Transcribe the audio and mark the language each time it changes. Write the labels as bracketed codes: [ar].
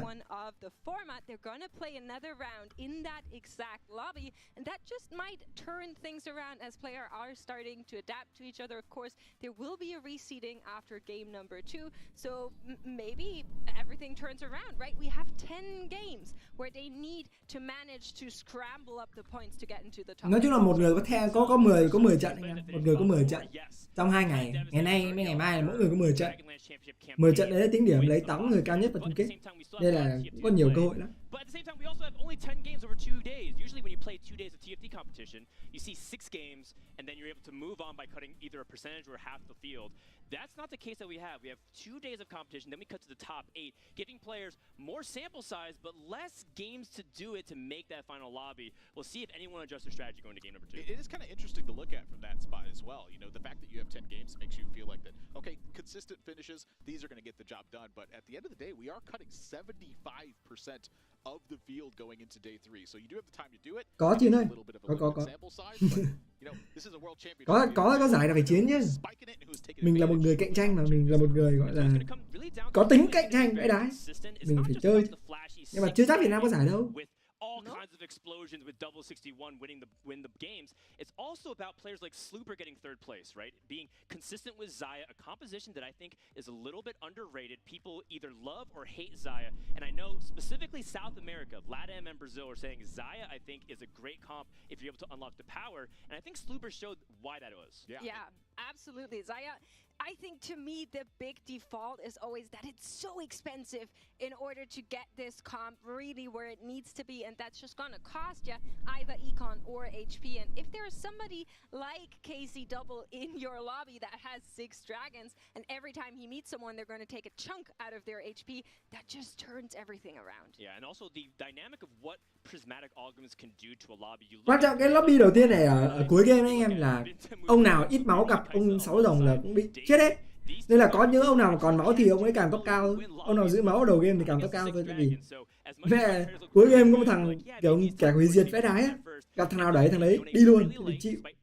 [en] One of the format, they're gonna play another round in that exact lobby, and that just might turn things around as players are starting to adapt to each other. Of course, there will be a reseeding after game number 2, so maybe everything turns around, right? We have 10 games where they need to manage to scramble up the points to get into the top. [vi] Nói chung là một người có 10 trận anh em, một người có 10 trận trong 2 ngày. Ngày nay với ngày mai là mỗi người có 10 trận. 10 trận đấy là tính điểm lấy 8 người cao nhất vào chung kết. Đây là có nhiều cơ hội lắm. [en] But at the same time, we also have only 10 games over 2 days. Usually when you play 2 days of TFT competition, you see 6 games, and then you're able to move on by cutting either a percentage or half the field. That's not the case that we have. We have 2 days of competition, then we cut to the top 8, giving players more sample size, but less games to do it to make that final lobby. We'll see if anyone adjusts their strategy going to game number 2. It is kind of interesting to look at from that spot as well. You know, the fact that you have 10 games makes you feel like that, okay, consistent finishes, these are going to get the job done. But at the end of the day, we are cutting 75% of the field going into day 3. So you do have the time to do it. [vi] Có chứ ơi. Có. [en] Sample size, but, you know, this is a world championship. [vi] Có giải là phải chiến chứ. Mình là một người cạnh tranh mà, mình là một người gọi là có tính cạnh tranh vãi đái. Mình phải chơi. Nhưng mà chưa chắc Việt Nam có giải đâu. [en] All kinds of explosions with double 61 win the games. It's also about players like Slooper getting 3rd place, right? Being consistent with Zaya, a composition that I think is a little bit underrated. People either love or hate Zaya. And I know specifically South America, LATAM and Brazil are saying Zaya, I think, is a great comp if you're able to unlock the power. And I think Slooper showed why that was. Yeah, absolutely. Zaya, I think to me the big default is always that it's so expensive in order to get this comp really where it needs to be, and that's just gonna cost you either econ or HP. And if there's somebody like KC Double in your lobby that has 6 dragons, and every time he meets someone they're gonna take a chunk out of their HP, that just turns everything around. Yeah, and also the dynamic of what prismatic augments can do to a lobby. [vi] Quan trọng cái lobby đầu tiên này ở cuối game anh em là ông nào ít máu gặp ông 6 rồng là cũng bị chết hết. Nên là có những ông nào mà còn máu thì ông ấy càng top cao, ông nào giữ máu ở đầu game thì càng top cao thôi. Tại vì về cuối game có một thằng kiểu kẻ hủy diệt vẽ đái á, gặp thằng nào đẩy thằng đấy đi luôn thì chịu.